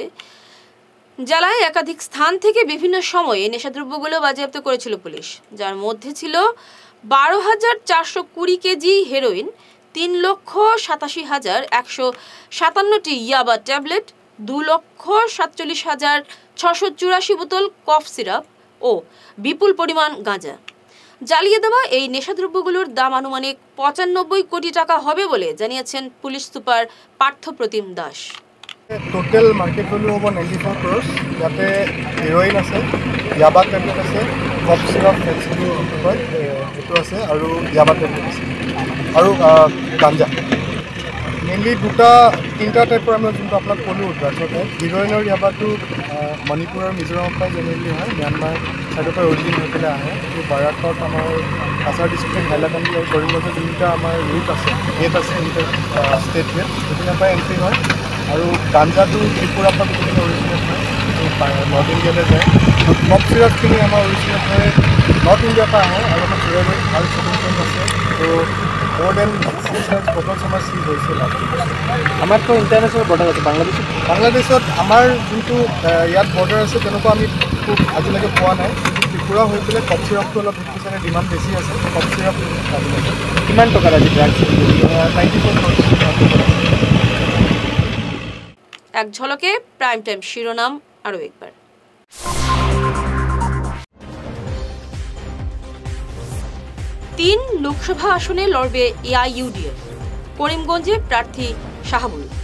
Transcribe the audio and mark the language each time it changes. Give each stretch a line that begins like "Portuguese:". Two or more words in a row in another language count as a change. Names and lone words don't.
Bangla: জেলায় একাধিক স্থান থেকে বিভিন্ন সময়ে নেশাদ্রব্যগুলো বাজেয়াপ্ত করেছিল পুলিশ, যার মধ্যে ছিল 12,420 কেজি হেরোইন, 3,87,157টি ইয়াবা ট্যাবলেট, 2,47,684 বোতল কফ সিরাপ ও বিপুল পরিমাণ গাঁজা। জ্বালিয়ে দেওয়া এই নেশাদ্রব্যগুলোর দাম আনুমানিক 95 কোটি টাকা হবে বলে জানিয়েছেন পুলিশ সুপার পার্থপ্রতিম দাস।
English: total market value
Assamese: হ'ব 94 crores। ইয়াতে হিৰইন আছে, ইয়াবা টেবলেট আছে,
English: cough syrup
Assamese: ফেন্সিডিল হয় সেইটো আছে, আৰু ইয়াবা টেবলেট আছে, আৰু গাঞ্জা। মেইনলি তিনিটা টাইপৰ আমি যোনটো আপোনাক ক'লোঁ
English: drugs type.
Assamese: হিৰইনৰ ইয়াবাটো মণিপুৰ আৰু মিজোৰামৰ পৰাই জেনেৰেলি হয়, ম্যানমাৰ ছাইডৰ পৰা অৰিজিন হৈ পেলাই আহে। কিন্তু বাৰাকত আমাৰ কাছাৰ ডিষ্ট্ৰিক্ট, হাইলাকান্দি আৰু কৰিমগঞ্জৰ যোনকেইটা আমাৰ ৰুট আছে, গেট আছে,
English: state gate,
Assamese: সেইখিনিৰ পৰাই এণ্ট্ৰি হয়। আৰু গাঞ্জাটো ত্ৰিপুৰাৰ পৰা গোটেইখিনি অৰিজিনেট হয়, নৰ্থ ইণ্ডিয়ালৈ যায়।
English: cough syrup
Assamese: আমাৰ অৰিজিনেট হয় নৰ্থ ইণ্ডিয়াৰ পৰা আহে, আৰু আমাৰ জুৱেলাৰী ভাল
English: shopping point
Assamese: আছে। ত'
English: more than 600 bottles
Assamese: আমাৰ চিজ হৈছিল। আমাৰতো
English: international border
Assamese: আছে বাংলাদেশত আমাৰ যোনটো ইয়াত বৰ্ডাৰ আছে তেনেকুৱা আমি খুব আজিলৈকে পোৱা নাই। ত্ৰিপুৰা হৈ পেলাই
English: cough syrup
Assamese: অলপ চাগে ডিমাণ্ড বেছি আছে।
English: cough syrup
Assamese: কিমান টকাৰ আজি ড্ৰাগছ 94 crores।
Bangla: এক ঝলকে প্রাইম টাইম শিরোনাম আরও একবার। তিন লোকসভা আসনে লড়বে এআইইউডিএফ, করিমগঞ্জে প্রার্থী শাহাবুল।